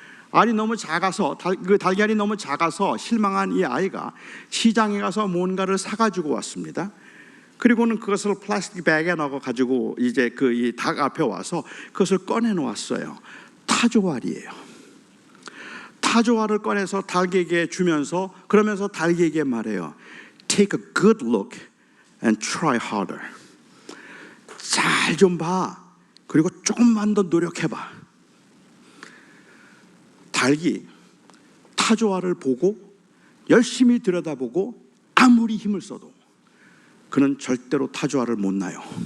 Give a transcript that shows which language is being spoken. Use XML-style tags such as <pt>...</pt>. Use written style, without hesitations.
<ko>알이 너무 작아서, 그 달걀이 너무 작아서 실망한 이 아이가 시장에 가서 뭔가를 사가지고 왔습니다. 그리고는 그것을 플라스틱 백에 넣어가지고 이제 그 이 닭 앞에 와서 그것을 꺼내 놓았어요. 타조알이에요. 타조알을 꺼내서 닭에게 주면서, 그러면서 닭에게 말해요.</ko> <en>Take a good look and try harder.</en> <ko>잘 좀 봐. 그리고 조금만 더 노력해봐. 닭이 타조알을 보고 열심히 들여다보고 아무리 힘을 써도 그는 절대로 타조알을 못 낳아요.</ko>